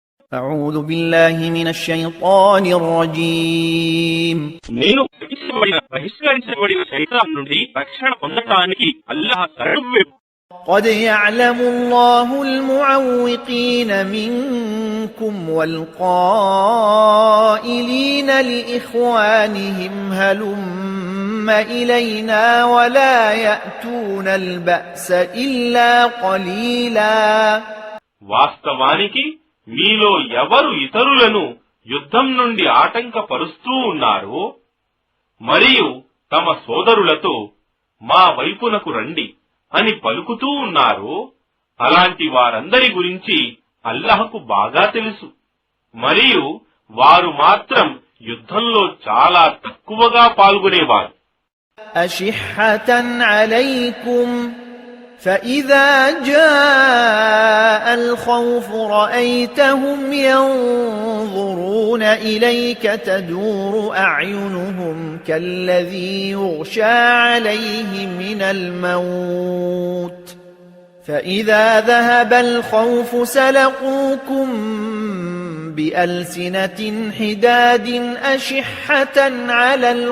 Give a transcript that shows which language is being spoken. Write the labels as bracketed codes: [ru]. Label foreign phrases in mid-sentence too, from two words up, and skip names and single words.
[ar] أعوذ بالله من الشيطان الرجيم [te] నేను బహిష్కరించబడిన శైతాన్ నుండి రక్షణ పొందడానికి అల్లాహ్ శరణు. [ar] قد يعلم الله المعوقين منكم والقائلين لإخوانهم هلم إلينا ولا يأتون البأس إلا قليلا. [te] వాస్తవానికి మీలో ఎవరు ఇతరులను యుద్ధం నుండి ఆటంకపరుస్తూ ఉన్నారో మరియు తమ సోదరులతో మా వైపునకు రండి అని పలుకుతూ ఉన్నారో అలాంటి వారందరి గురించి అల్లాహ్కు బాగా తెలుసు. మరియు వారు మాత్రం యుద్ధంలో చాలా తక్కువగా పాల్గొనేవారు. [ar] أشحة عليكم فإذا جاء الخوف رأيتهم ينظرون إليك تدور أعينهم كالذي يغشى عليه من الموت فإذا ذهب الخوف سلقوكم بألسنة حداد أشحة على